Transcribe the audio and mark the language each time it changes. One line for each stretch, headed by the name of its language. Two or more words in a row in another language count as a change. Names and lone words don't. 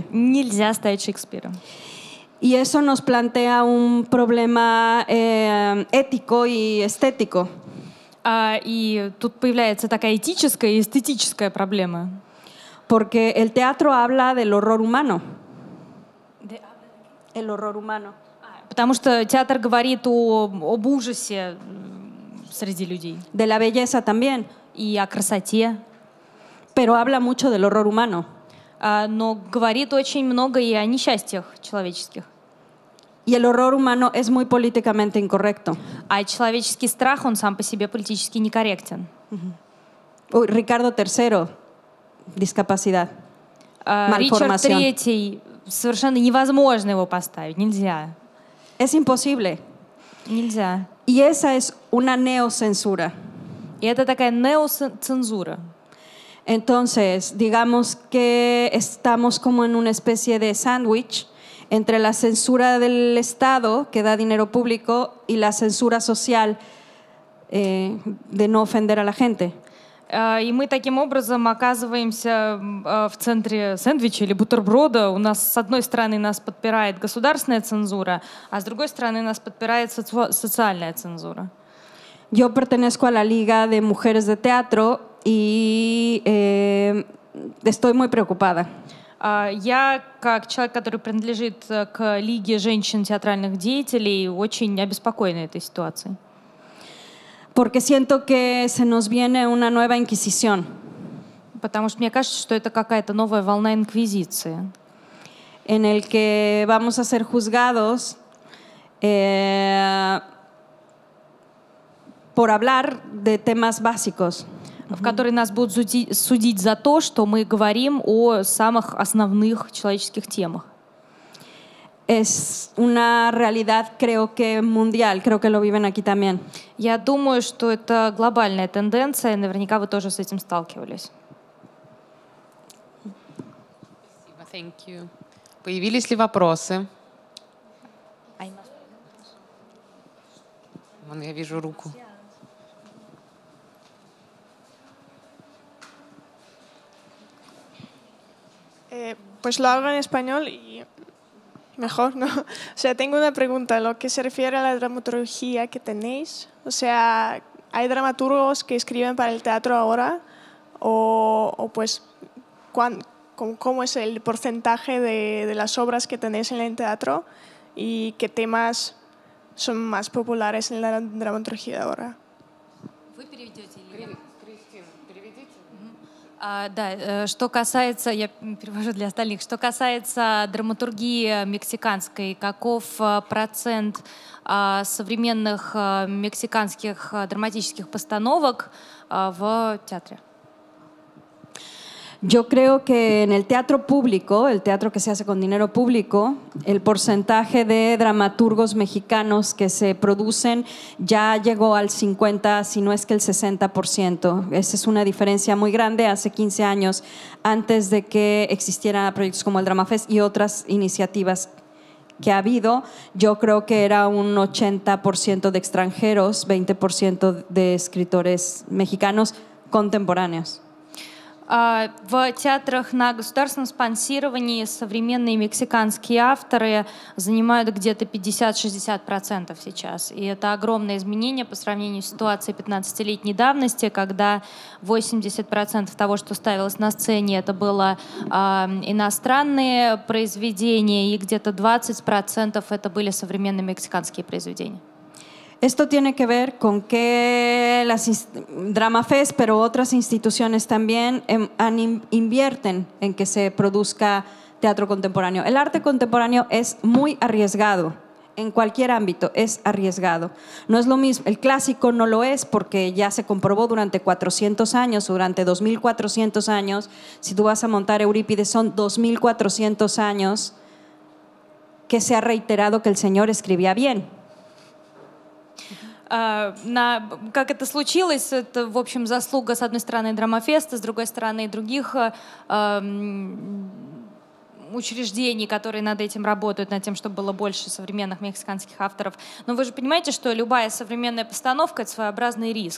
Russian: Нельзя ставить Шекспира.
Spanish: Y eso nos plantea un problema ético y estético.
Russian: И тут появляется такая этическая и эстетическая проблема.
Spanish: Porque el teatro habla del horror humano. El horror humano.
Russian: Потому что театр говорит об ужасе среди людей.
Spanish: De la belleza también.
Russian: И о красоте.
Spanish: Pero habla mucho del horror humano.
Russian: Но говорит очень много и о несчастьях человеческих.
Spanish: Y el horror humano es muy políticamente incorrecto.
Russian: А человеческий страх, он сам по себе политически некорректен.
Spanish: Ricardo III, discapacidad.
Russian: Ричард
Spanish: Malformación.
Russian: III, совершенно невозможно его поставить, нельзя.
Spanish: Es imposible.
Russian: Нельзя.
Spanish: Y esa es una neocensura.
Russian: И это такая неоцензура.
Spanish: Entonces, digamos que estamos como en una especie de sándwich entre la censura del Estado, que da dinero público, y la censura social de no ofender a la gente.
Russian: И мы таким образом оказываемся в центре сэндвича или бутерброда. У нас, с одной стороны, нас подпирает государственная цензура, а с другой стороны, нас подпирает социальная цензура.
Spanish: Yo pertenezco a la Liga de Mujeres de Teatro y estoy muy preocupada.
Russian: Я, как человек, который принадлежит к Лиге женщин театральных деятелей, очень обеспокоена этой ситуацией.
Spanish: Porque siento que se nos viene una nueva Inquisición.
Russian: Потому что мне кажется, что это какая-то новая волна инквизиции.
Spanish: En el que vamos a ser juzgados por hablar de temas básicos.
Russian: В которой нас будут судить за то, что мы говорим о самых основных человеческих темах.
Spanish: Es una realidad, creo que mundial, creo que lo viven aquí también.
Russian: Я думаю, что это глобальная тенденция, и наверняка вы тоже с этим сталкивались.
English: Thank you.
Russian: Появились ли вопросы? Вон я вижу руку.
Spanish: Pues lo hago en español y mejor, ¿no? O sea, tengo una pregunta en lo que se refiere a la dramaturgia que tenéis. O sea, ¿hay dramaturgos que escriben para el teatro ahora? O pues, ¿cómo es el porcentaje de las obras que tenéis en el teatro? ¿Y qué temas son más populares en la dramaturgia ahora?
Russian: Да, что касается, я перевожу для остальных, что касается драматургии мексиканской, каков процент современных мексиканских драматических постановок в театре?
Spanish: Yo creo que en el teatro público, el teatro que se hace con dinero público, el porcentaje de dramaturgos mexicanos que se producen ya llegó al 50, si no es que el 60%. Esa es una diferencia muy grande. Hace 15 años, antes de que existieran proyectos como el DramaFest y otras iniciativas que ha habido, yo creo que era un 80% de extranjeros, 20% de escritores mexicanos contemporáneos.
Russian: В театрах на государственном спонсировании современные мексиканские авторы занимают где-то 50-60% сейчас. И это огромное изменение по сравнению с ситуацией 15-летней давности, когда 80% того, что ставилось на сцене, это было иностранные произведения, и где-то 20% это были современные мексиканские произведения.
Spanish: Esto tiene que ver con que DramaFest, pero otras instituciones también invierten en que se produzca teatro contemporáneo. El arte contemporáneo es muy arriesgado, en cualquier ámbito es arriesgado. No es lo mismo, el clásico no lo es porque ya se comprobó durante 400 años, durante 2400 años. Si tú vas a montar Eurípides, son 2400 años que se ha reiterado que el señor escribía bien.
Russian: Как это случилось, это, в общем, заслуга, с одной стороны, Драмафеста, с другой стороны, других учреждений, которые над этим работают, над тем, чтобы было больше современных мексиканских авторов. Но вы же понимаете, что любая современная постановка — это своеобразный риск.